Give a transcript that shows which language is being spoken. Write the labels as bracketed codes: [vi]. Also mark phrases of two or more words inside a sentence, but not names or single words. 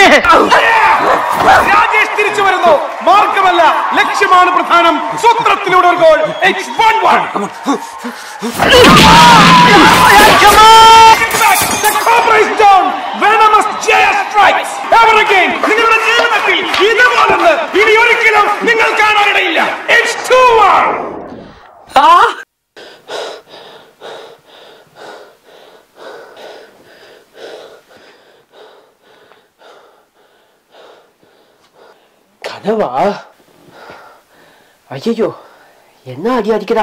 [ml] രാജേഷ് തിരിച്ചു വരുന്നു. മാർഗമല്ല, ലക്ഷ്യമാണ് പ്രധാനം. സൂത്രത്തിലൂടെ ഒരു ഗോൾ. [en] It's 1-1. The Cobra is down. Venomous Jaya strikes. Ever again. [ml] നിങ്ങളുടെ ജീവിതത്തിൽ ഇതുപോലൊന്ന് ഇനി ഒരിക്കലും നിങ്ങൾ കാണാനിടയില്ല. [en] It's 2-1. [ta] கனவா? ஐயோ, என்ன அடி அடிக்கிறா?